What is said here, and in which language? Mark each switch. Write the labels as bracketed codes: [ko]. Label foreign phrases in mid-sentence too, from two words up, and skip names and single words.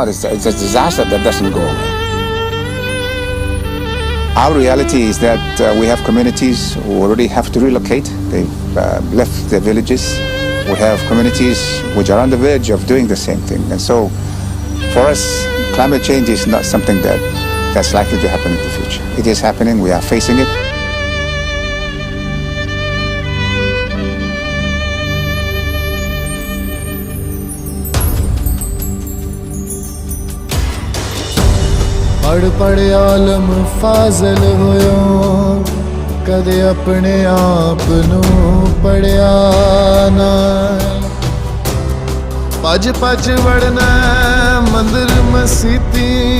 [en] It's a disaster that doesn't go away. Our reality is that we have communities who already have to relocate. They've left their villages. We have communities which are on the verge of doing the same thing. And so, for us, climate change is not something that's likely to happen in the future. It is happening. We are facing it. [pa] ਪੜ੍ਹ ਪੜ੍ਹ ਆਲਮ ਫ਼ਾਜ਼ਲ ਹੋਯੋ ਕਦੇ ਅਪਣੇ ਆਪ ਨੂੰ ਪੜ੍ਹਿਆ ਨਾ ਭੱਜ ਭੱਜ ਵੜਨਾ ਮੰਦਰ ਮਸੀਤੀ